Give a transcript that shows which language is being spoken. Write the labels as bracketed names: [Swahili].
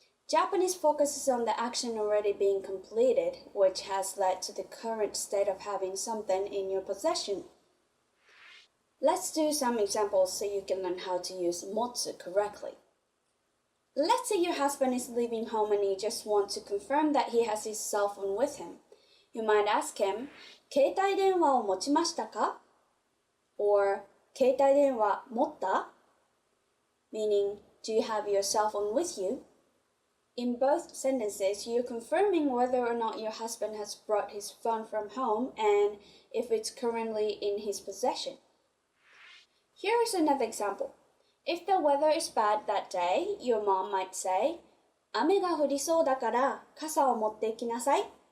[English] Japanese focuses on the action already being completed, which has led to the current state of having something in your possession. Let's do some examples so you can learn how to use 持つ correctly. Let's say your husband is leaving home and you just want to confirm that he has his cell phone with him. You might ask him, [Japanese] 携帯電話を持ちましたか? Or 携帯電話持った? [English] Meaning, do you have your cell phone with you? In both sentences, you're confirming whether or not your husband has brought his phone from home and if it's currently in his possession. Here is another example. If the weather is bad that day, your mom might say, [Japanese] 雨が降りそうだから傘を持って行きなさい.